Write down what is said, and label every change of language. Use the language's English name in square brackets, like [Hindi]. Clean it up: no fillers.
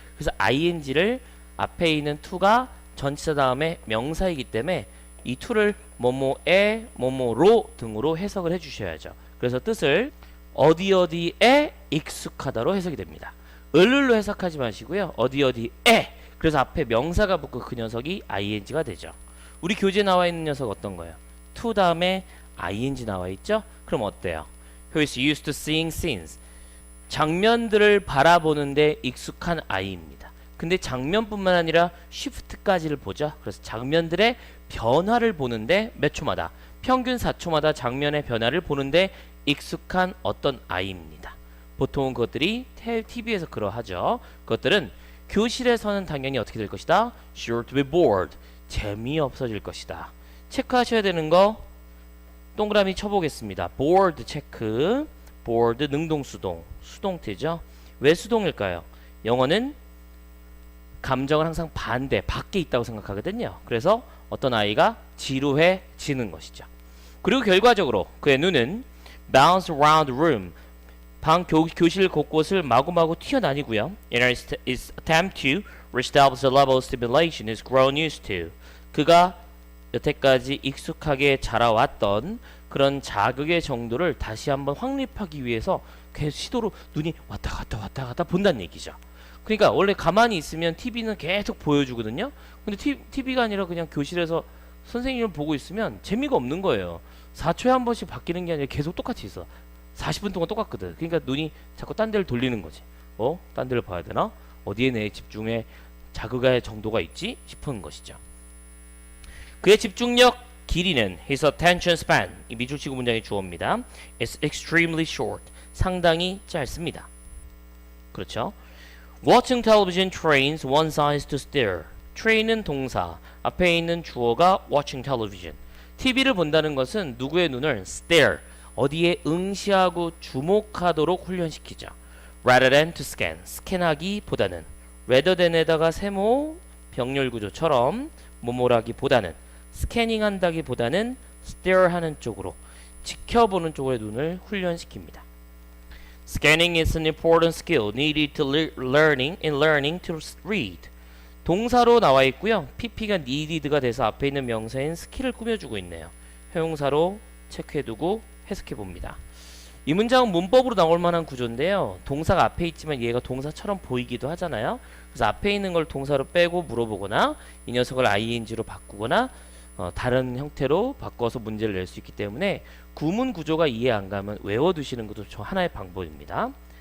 [Korean] 그래서 ing를 앞에 있는 to가 전치사 다음에 명사이기 때문에 이 to를 뭐뭐에 뭐뭐로 등으로 해석을 해주셔야죠. 그래서 뜻을 어디 어디에 익숙하다로 해석이 됩니다. 을을로 해석하지 마시고요. 어디 어디에 그래서 앞에 명사가 붙고 그 녀석이 ing가 되죠. 우리 교재에 나와 있는 녀석 어떤 거예요? to 다음에 ing 나와 있죠? 그럼 어때요? [English] Who is used to seeing scenes. [Korean] 장면들을 바라보는데 익숙한 아이입니다. 근데 장면뿐만 아니라 shift까지를 보죠. 그래서 장면들의 변화를 보는데 몇 초마다 평균 4초마다 장면의 변화를 보는데 익숙한 어떤 아이입니다. 보통은 그것들이 TV에서 그러하죠. 그것들은 교실에서는 당연히 어떻게 될 것이다? [English] Sure to be bored. [Korean] 재미없어질 것이다. 체크하셔야 되는 거 동그라미 쳐보겠습니다. bored 체크. bored 능동수동. 수동태죠. 왜 수동일까요? 영어는 감정은 항상 반대, 밖에 있다고 생각하거든요. 그래서 어떤 아이가 지루해지는 것이죠. 그리고 결과적으로 그의 눈은 [English] bounce around the room. [Korean] 교실 곳곳을 마구마구 튀어다니고요. [English] In his attempt to reestablish the level of stimulation is grown used to. [Korean] 그가 여태까지 익숙하게 자라왔던 그런 자극의 정도를 다시 한번 확립하기 위해서 계속 시도로 눈이 왔다 갔다 본다는 얘기죠. 그러니까 원래 가만히 있으면 TV는 계속 보여주거든요. 근데 TV가 아니라 그냥 교실에서 선생님을 보고 있으면 재미가 없는 거예요. 4초에 한 번씩 바뀌는 게 아니라 계속 똑같이 있어. 40분 동안 똑같거든. 그러니까 눈이 자꾸 딴 데를 돌리는 거지. 딴 데를 봐야 되나? 어디에 내 집중의 자극의 정도가 있지? 싶은 것이죠. 그의 집중력 길이는 [English] his attention span [Korean] 이 미줄치구 문장의 주어입니다. [English] is extremely short [Korean] 상당히 짧습니다. 그렇죠? [English] Watching television trains one's eyes to stare. [Korean] train은 동사 앞에 있는 주어가 [English] watching television. [Korean] TV를 본다는 것은 누구의 눈을 stare 어디에 응시하고 주목하도록 훈련시키죠. [English] rather than to scan [Korean] 스캔하기보다는 rather than에다가 세모 병렬구조처럼 뭐뭐라기보다는 스캐닝 한다기보다는 stare 하는 쪽으로 지켜보는 쪽으로 눈을 훈련시킵니다. [English] Scanning is an important skill needed to learning to read. [Korean] 동사로 나와 있고요. PP가 needed가 돼서 앞에 있는 명사인 스킬을 꾸며주고 있네요. 형용사로 체크해두고 해석해봅니다. 이 문장은 문법으로 나올 만한 구조인데요. 동사가 앞에 있지만 얘가 동사처럼 보이기도 하잖아요. 그래서 앞에 있는 걸 동사로 빼고 물어보거나 이 녀석을 ing로 바꾸거나 다른 형태로 바꿔서 문제를 낼 수 있기 때문에 구문 구조가 이해 안 가면 외워두시는 것도 저 하나의 방법입니다.